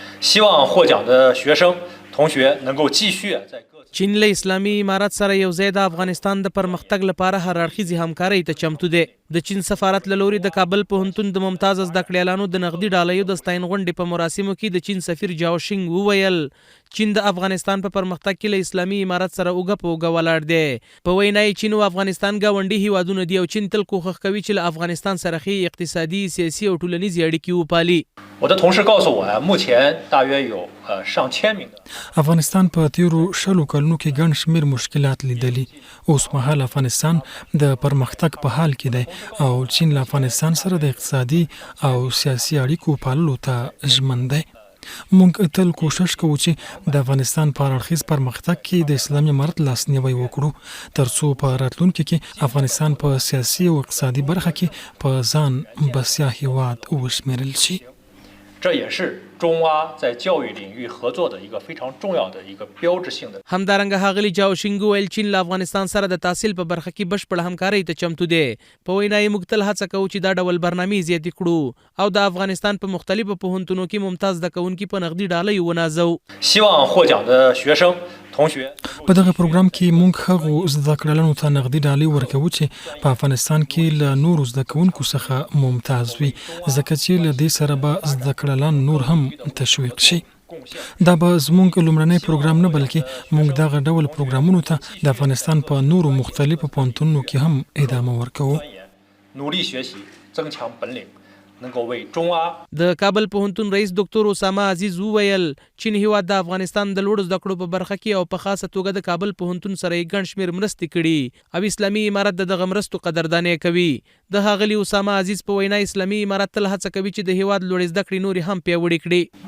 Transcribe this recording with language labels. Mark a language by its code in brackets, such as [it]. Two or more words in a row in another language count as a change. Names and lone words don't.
[zh] 希望获奖的学生同学能够继续在各 [ps] چین له اسلامي امارت سره یو ځای د افغانستان د پرمختګ لپاره هر اړخیزې همکارۍ ته چمتو دی. د چین سفارت له لوري د کابل پوهنتون د ممتاز زده کړیالانو د نقدي ډالیو د ستاین غونډې په مراسمو کې د چین سفیر جاو شینګ وویل چین د افغانستان په پرمختګ کې له اسلامي امارت سره اوږه په اوږه ولاړ دی. په وینا یې چین او افغانستان ګاونډي هیوادونه دي او چین تل کوښښ کوي چې له افغانستان سره ښې اقتصادي، سیاسي او ټولنیزې اړیکې وپالي. [zh] 我的同事告诉我呀，目前大约有上千名的 [ps] افغانستان په تیرو 10 کلونو کې ګڼ شمېر مشکلات لیدلي. اوس مهال افغانستان د پرمختګ په حال کې دی او چین له افغانستان سره د اقتصادي او سیاسي اړیکو پاللو ته ژمن دی. موږ تل کوشش کوو چې د افغانستان په اړخیز پرمختګ کې د اسلامي امارت لاسنیوی وکړو ترڅو په راتلونکي کې افغانستان په سیاسي او اقتصادي برخه کې په ځان بسیا هیواد وشمېرل شي. [zh] 这也是中阿在教育领域合作的一个非常重要的一个标志性的。 [ps] همدارنګه ښاغلي جاو شینګ ویل چین له افغانستان سره د تحصیل په برخه کې بشپړه همکارۍ ته چمتو دی. په وینا یې موږ تل هڅه کوو چې دا ډول برنامې زیاتې کړو او د افغانستان په مختلفو پوهنتونونو کې ممتاز زده کوونکي په نقدي ډالیو ونازو. [zh] 希望获奖的学生同学 [ps] په دغه پروګرام کې موږ هغو زده کړیالانو ته نقدي ډالۍ ورکوو چې په افغانستان کې له نورو زده کوونکو څخه ممتاز وي ځکه چې له دې سره به زده کړیالان نور هم تشویق شي. دا به زموږ لومړنی پروګرام نه بلکې موږ دغه ډول پروګرامونو ته د افغانستان په نورو مختلفو پوهنتونونو کې هم ادامه ورکوو. [zh] 努力学习，增强本领，能够为中阿 [ps] د کابل پوهنتون رئیس ډاکټر اسامه عزیز وویل چین هیواد د افغانستان د لوړو زده کړو په برخه کې او په خاصه توګه د کابل پوهنتون سره یې ګڼ شمېر مرستې کړي او اسلامي امارت د دغه مرستو قدرداني کوي. د ښاغلي اسامه عزیز په وینا اسلامي امارت تل هڅه کوي چې د هیواد لوړې زده کړې نورې هم پیاوړې کړي.